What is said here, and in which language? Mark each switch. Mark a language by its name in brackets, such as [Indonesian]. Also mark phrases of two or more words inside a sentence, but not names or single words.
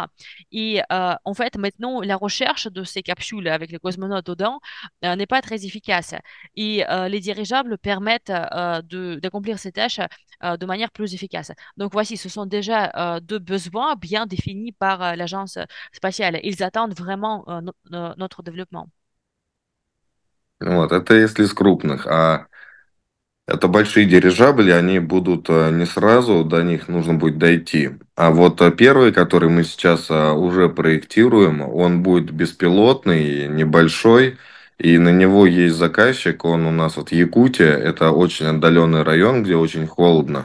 [French] Et en fait, maintenant, la recherche de ces capsules avec les cosmonautes dedans n'est pas très efficace. Et les dirigeables permettent d'accomplir ces tâches de manière plus efficace. Donc voici, ce sont déjà deux besoins bien définis par l'agence spatiale. Ils attendent vraiment notre développement. [Russian] Вот, это если из крупных. Это большие дирижабли, они будут не сразу, до них нужно будет дойти. А вот первый, который мы сейчас уже проектируем, он будет беспилотный, небольшой, и на него есть заказчик, он у нас вот Якутия, это очень отдаленный район, где очень холодно.